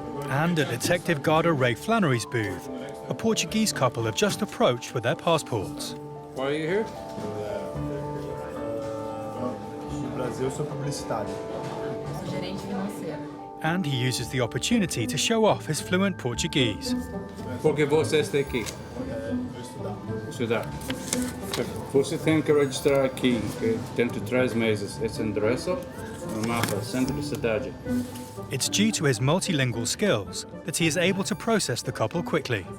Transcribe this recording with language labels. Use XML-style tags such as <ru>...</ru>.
<en>And at Detective Garda Ray Flannery's booth, a Portuguese couple have just approached with their passports. Why are you here? And he uses the opportunity to show off his fluent Portuguese.</en> <pt>Porque você está aqui? Estudar. Você tem que registrar aqui, dentro de 3 meses. Esse endereço no mapa, centro da cidade.</pt> <en>It's due to his multilingual skills that he is able to process the couple quickly.</en>